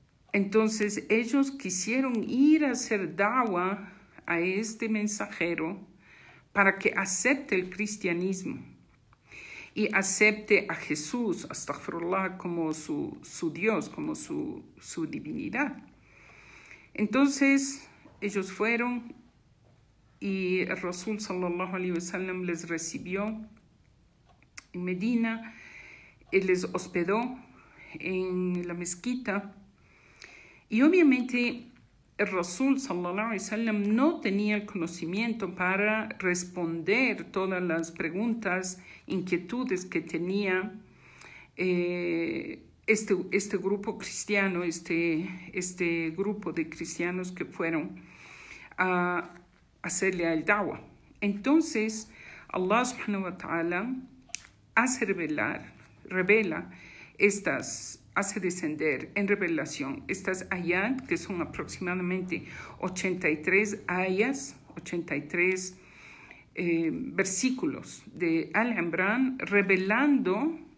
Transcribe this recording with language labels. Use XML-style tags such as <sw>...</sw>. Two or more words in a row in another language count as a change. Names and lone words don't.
<es>Entonces ellos quisieron ir a hacer da'wah a este mensajero para que acepte el cristianismo y acepte a Jesús, astaghfirullah, como su Dios, como su divinidad. Entonces ellos fueron y el Rasul</es> <ar>صلى الله عليه وسلم</ar> <es>les recibió en Medina y les hospedó en la mezquita. Y obviamente el Rasul</es> <ar>صلى الله عليه وسلم</ar> <es>no tenía el conocimiento para responder todas las preguntas, inquietudes que tenía este grupo cristiano, este grupo de cristianos que fueron a hacerle al da'wah. Entonces Allah</es> <ar>سبحانه وتعالى</ar> <es>hace descender en revelación estas ayat, que son aproximadamente 83 ayas, 83 versículos de Al-Imran, revelando</es>